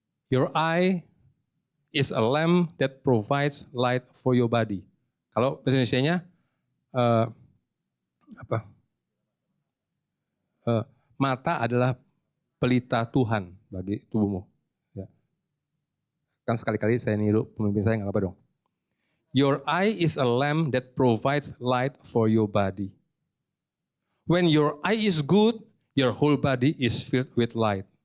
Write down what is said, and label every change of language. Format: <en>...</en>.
<en>Your eye is a lamp that provides light for your body.</en> <id>Kalau bahasa Indonesianya mata adalah pelita Tuhan bagi tubuhmu. Ya. Kan sekali-kali saya niru pemimpin saya, nggak apa dong.</id> <en>Your eye is a lamp that provides light for your body. When your eye is good, your whole body is filled with light.</en>